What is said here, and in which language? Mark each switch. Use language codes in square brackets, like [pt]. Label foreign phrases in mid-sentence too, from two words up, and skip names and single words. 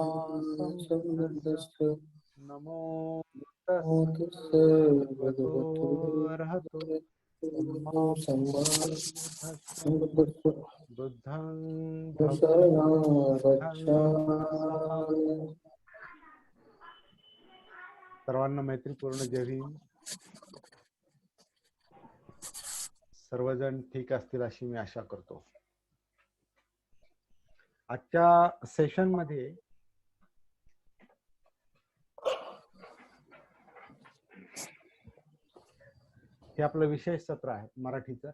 [pi] सम्बुद्धस्स सम्बुद्धस्स नमो नमो तस् तस्य भगवतो भगवतो अरहतो सम्मा अरहतो सम्मा सम्बुद्धस्स सम्बुद्धस्स बुद्धं शरणं भगवतं गच्छामि। [mr] सर्वांना मैत्रीपूर्ण जय भीम. सर्वजण ठीक असतील अशी मी आशा करतो. आजच्या सेशन मध्ये हे आपलं विशेष सत्र आहे मराठीचं.